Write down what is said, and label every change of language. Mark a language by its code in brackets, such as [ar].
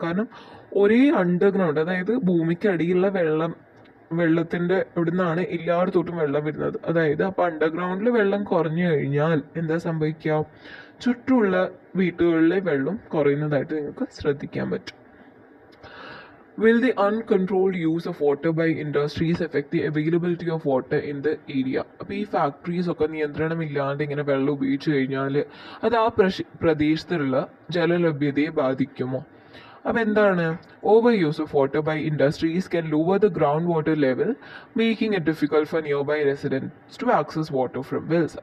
[ml] കാരണം ഒരേ അണ്ടർഗ്രൗണ്ട്, അതായത് ഭൂമിക്കടിയിലുള്ള വെള്ളത്തിൻ്റെ ഇവിടുന്നാണ് എല്ലായിടത്തോട്ടും വെള്ളം വരുന്നത്. അതായത് അപ്പോൾ അണ്ടർഗ്രൗണ്ടിൽ വെള്ളം കുറഞ്ഞു കഴിഞ്ഞാൽ എന്താ സംഭവിക്കുക? ചുറ്റുമുള്ള വീട്ടുകളിലെ വെള്ളം കുറയുന്നതായിട്ട് നിങ്ങൾക്ക് ശ്രദ്ധിക്കാൻ പറ്റും. [en] Will the uncontrolled use of water by industries affect the availability of water in the area? [ml] അപ്പോൾ ഈ ഫാക്ടറീസ് ഒക്കെ നിയന്ത്രണമില്ലാണ്ട് ഇങ്ങനെ വെള്ളം ഉപയോഗിച്ച് കഴിഞ്ഞാൽ അത് ആ പ്രദേശത്തുള്ള ജലലഭ്യതയെ ബാധിക്കുമോ? അപ്പോൾ എന്താണ്? [en] Over use of water by industries can lower the ground water level, making it difficult for nearby residents to access water from wells.